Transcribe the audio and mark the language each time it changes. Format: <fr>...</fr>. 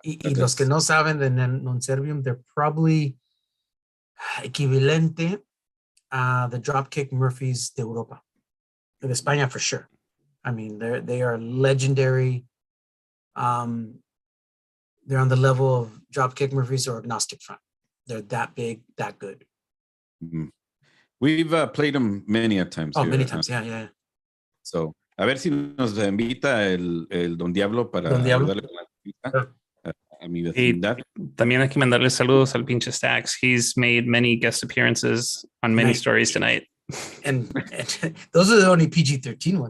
<es>Y los que no saben de Non Survium,</es> <en>they're probably</en> <es>equivalente a the Dropkick Murphys de Europa. De España,</es> <en>for sure. I mean, they are legendary. They're on the level of Dropkick Murphys or Agnostic Front. They're that big, that good. Mm-hmm. We've played them many a times. Oh, many times, yeah.</en> <es>So, a ver si nos invita el Don Diablo para ayudarle con la visita a mi vecindad. También hay que mandarle saludos al pinche Stacks.</es> <en>He's made many guest appearances on many stories tonight. And those are the only PG-13 ones.</en>